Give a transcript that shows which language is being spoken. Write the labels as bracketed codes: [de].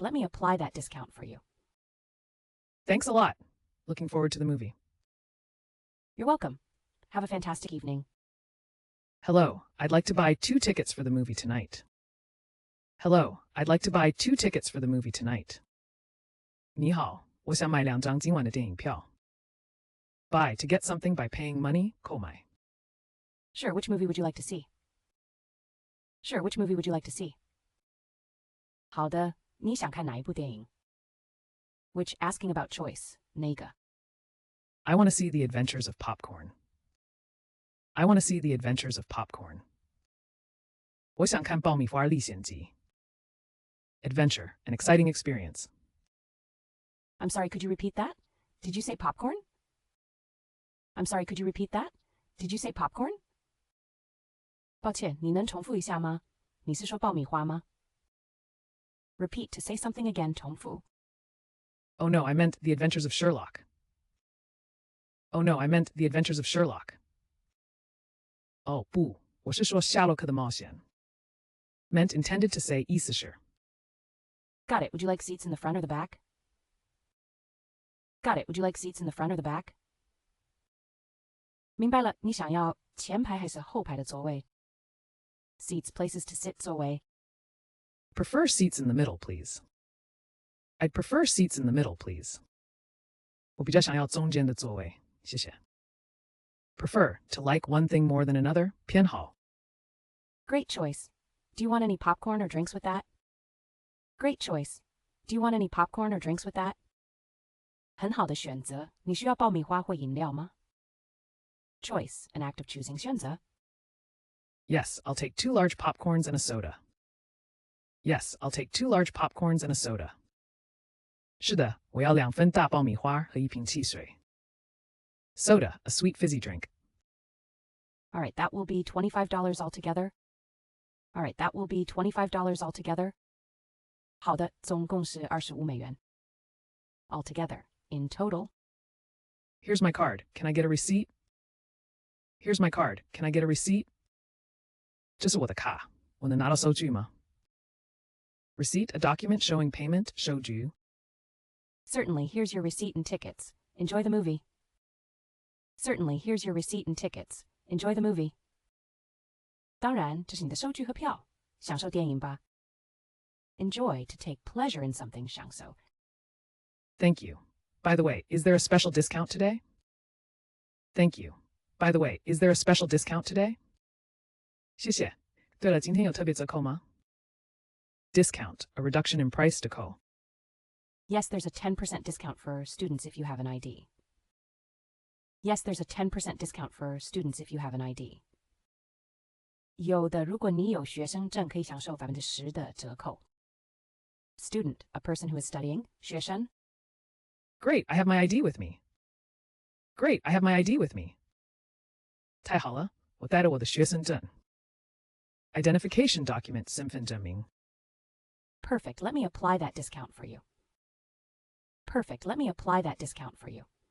[en] Let me apply that discount for you. Thanks a lot. Looking forward to the movie. You're welcome. Have a fantastic evening. Hello, I'd like to buy 2 tickets for the movie tonight. Hello, I'd like to buy 2 tickets for the movie tonight. [zh] 你好，我想买2张今晚的电影票. [en] Buy to get something by paying money, 购买. Sure, which movie would you like to see? Sure, which movie would you like to see? [zh] 好的，你想看哪一部电影? [en] Which, asking about choice, 哪个? I want to see The Adventures of Popcorn. I want to see The Adventures of Popcorn. [zh] 我想看爆米花历险记. [en] Adventure, an exciting experience. I'm sorry, could you repeat that? Did you say popcorn? I'm sorry, could you repeat that? Did you say popcorn? [zh] 抱歉，你能重复一下吗？你是说爆米花吗? [en] Repeat to say something again, 重复. Oh no, I meant The Adventures of Sherlock. Oh no, I meant The Adventures of Sherlock. [zh] 哦不，我是说夏洛克的冒险. [en] Meant intended to say 意思是. Got it. Would you like seats in the front or the back? Got it. Would you like seats in the front or the back? [zh] 明白了，你想要前排还是后排的座位? [en] Seats, places to sit, 座位. Prefer seats in the middle, please. I'd prefer seats in the middle, please. [zh] 我比较想要中间的座位，谢谢. [en] Prefer, to like one thing more than another, 偏好. Great choice. Do you want any popcorn or drinks with that? Great choice. Do you want any popcorn or drinks with that? [zh] 很好的选择，你需要爆米花或饮料吗? [en] Choice, an act of choosing, 选择. Yes, I'll take 2 large popcorns and a soda. Yes, I'll take 2 large popcorns and a soda. [zh] 是的，我要2份大爆米花和1瓶汽水. [en] Soda, a sweet fizzy drink. All right, that will be $25 altogether. All right, that will be $25 altogether. [zh] 好的，总共是25美元. [en] Altogether, in total. Here's my card. Can I get a receipt? Here's my card. Can I get a receipt? [zh] 这是我的卡，我能拿到收据吗? [en] Receipt, a document showing payment, 收据. Certainly, here's your receipt and tickets. Enjoy the movie. Certainly, here's your receipt and tickets. Enjoy the movie. [zh] 当然，这是你的收据和票，享受电影吧. [en] Enjoy, to take pleasure in something, 享受. Thank you. By the way, is there a special discount today? Thank you. By the way, is there a special discount today? [zh] 谢谢。对了，今天有特别折扣吗? [en] Discount, a reduction in price 折扣. Yes, there's a 10% discount for students if you have an ID. Yes, there's a 10% discount for students if you have an ID. [zh] 有的，如果你有学生证，可以享受10%的折扣. [en] Student, a person who is studying, 学生. Great, I have my ID with me. Great, I have my ID with me. [zh] 太好了，我带了我的学生证. [en] Identification document, 身份证明. Perfect, let me apply that discount for you. Perfect, let me apply that discount for you.